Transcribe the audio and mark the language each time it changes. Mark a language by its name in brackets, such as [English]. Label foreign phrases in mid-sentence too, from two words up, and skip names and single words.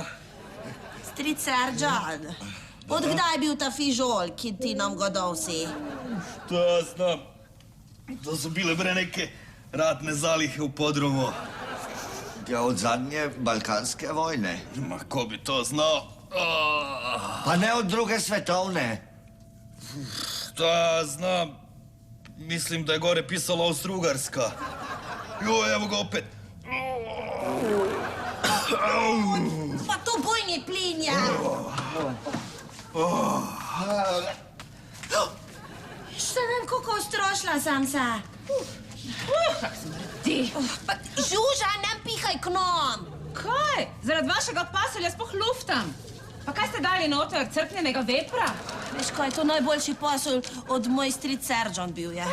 [Slovenian] Stric Serđan, od kdaj je bil ta fižol, ki ti nam ga dal si? [Serbian] To ja znam. To so bile bre neke ratne zalihe v podrumu. [Slovenian] Ja, od zadnje balkanske vojne. Ma, ko bi to znal? Pa ne od druge svetovne. [Serbian] To ja znam. [Slovenian] Mislim, da je gore pisalo Austro-Ugarska. [Serbian] Joj, evo ga opet. [Slovenian] Pa to bojni plin je. Šta vem, kako strošla sam se. Kak smrdi. Žuža, ne pihaj k nam. Kaj? Zaradi vašega pasulja sploh luftam. Pa kaj ste dali noter, crknjenega vepra? Veš kaj, to najboljši pasulj od moj stric Serđan bil je.